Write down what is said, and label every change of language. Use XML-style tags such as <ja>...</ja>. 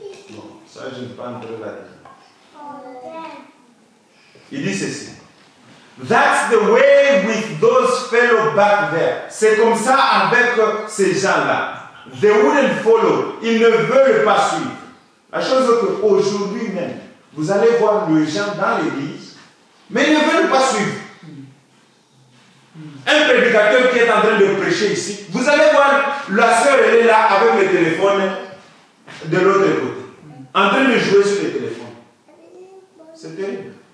<fr>Bon, ça je ne peux pas entrer là-dedans. Il dit ceci.</fr> <en>That's the way with those fellows back there.</en> <fr>C'est comme ça avec ces gens-là.</fr> <en>They wouldn't follow.</en> <fr>Ils ne veulent pas suivre. La chose est qu'aujourd'hui même, vous allez voir les gens dans l'église, Mais ils ne veulent pas suivre. Un prédicateur qui est en train de prêcher ici, vous allez voir, la sœur, elle est là avec le téléphone de l'autre côté, en train de jouer sur le téléphone. C'est terrible.</fr>